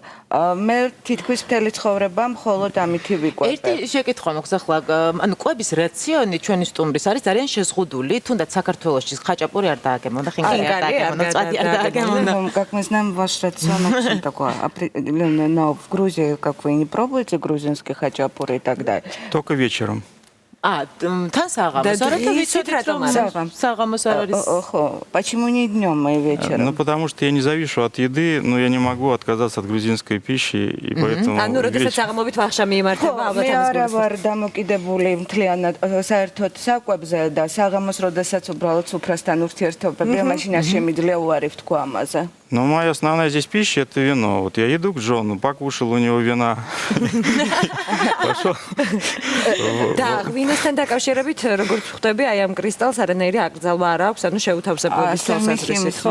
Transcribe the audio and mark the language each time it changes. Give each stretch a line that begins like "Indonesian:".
Georgian: მე თითქმის მთელი ცხოვრება მხოლოდ ამითი ვიკვებე. ერთი შეკითხვა მაქვს ახლა, ანუ კვების რაციონი ჩვენი სტუმრის არის ძალიან შეზღუდული, თუნდაც საქართველოში ხაჭაპური არ დააგემონდა, ხინკალი არ დააგემონდა, წყალი არ დააგემონда.
Russian: Как мы знаем, ваш рацион очень такой определенный, но в Грузии, как вы не пробуете грузинский хачапур и так далее? Только вечером.
Georgian: თან საღამოს არა და ვიცით რატომ საღამოს არ არის.
Russian: Почему не днем и вечером? Ну, потому что я не завишу от еды, но я не могу отказаться от грузинской пищи, и поэтому...
Georgian: ანუ როდესაც საღამობით ვახშა მიემართება ალბათ მე ამის არა ვარ დამოკიდებული მთლიანად საერთოდ საკვებზე და საღამოს როდესაც уბრალოდ სუფრასთან ურთიერთობები, მაშინ არ შემიძლია უარი ვთქვა ამაზე.
Russian: Но моя основная здесь пища – это вино. Вот я иду к Джону, покушал у него вина. Пошел.
Georgian: და ღვინოსთან დაკავშირებით როგორც ხვდები, აი ამ კრისტალს არანაირი აკრძალვა არ აქვს, ანუ შეუთავსებლობის თვალსაზრისით, ხო?